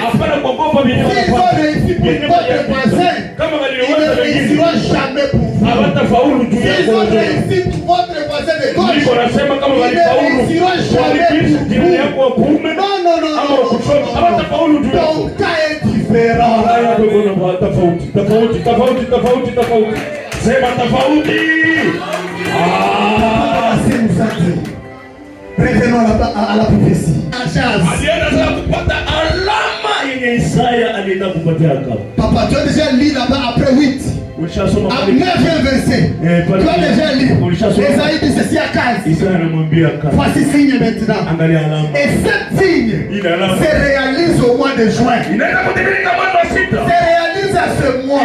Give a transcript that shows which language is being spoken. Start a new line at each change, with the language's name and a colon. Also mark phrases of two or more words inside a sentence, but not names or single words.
French: S'ils ont réussi pour votre voisin, ils ne réussiront jamais pour vous. S'ils ont réussi pour votre voisin de gauche, ils ne réussiront jamais pour vous. Non. Ton cas est différent.
Swahili: Sema tofauti.
French: Revenons à la prophétie.
Swahili: Alienda sasa kupata alama yenye Isaya alienda kupatia Akabu.
French: Papa, tu as déjà lu là-bas après 8. À 9e verset. Tu as déjà lu. Esaïe dit ceci à Akaz. Voici signe maintenant. Et ce signe se réalise au mois de juin. Se réalise à ce mois.